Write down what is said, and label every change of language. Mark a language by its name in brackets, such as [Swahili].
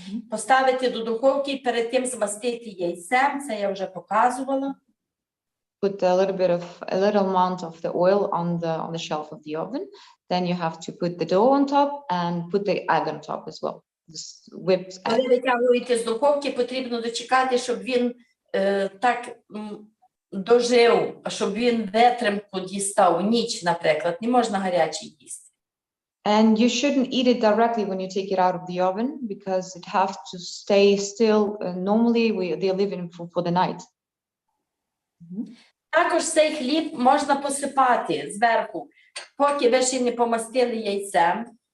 [Ukrainian] Поставити до духовки і перед тим змастити яйцем, це я вже показувала. [English] Put a little amount of the oil on the shelf of the oven. Then you have to put the dough on top and put the egg on top as well. This whipped egg. [Ukrainian] Коли витягуєте з духовки, потрібно дочекати, щоб він так дожив, щоб він витримку дістав, ніч, наприклад. Не можна гарячий їсти. [English] And you shouldn't eat it directly when you take it out of the oven because it has to stay still. Normally, they leave it for the night. [Ukrainian] Також цей хліб можна посипати зверху, поки ви ще не помастили яйцем.